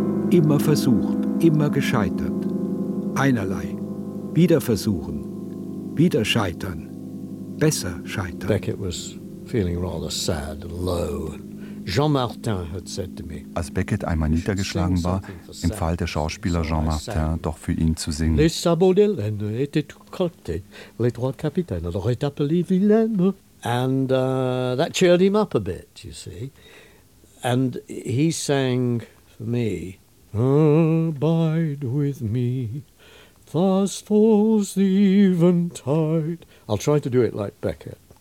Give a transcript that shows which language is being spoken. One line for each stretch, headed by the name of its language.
German: Immer versucht, immer gescheitert. Einerlei. Wieder versuchen. Wieder scheitern. Besser scheitern.
English: Beckett was feeling rather sad, low. Jean Martin had said to me,
German: als Beckett einmal niedergeschlagen war, empfahl der Schauspieler Jean Martin, doch für ihn zu singen.
French: Les sabots de laine étaient tout crottés, les trois capitaines l'auraient appelé Vilaine.
English: And that cheered him up a bit, you see. And he sang for me, Abide with me, thus falls the eventide. I'll try to do it like Beckett.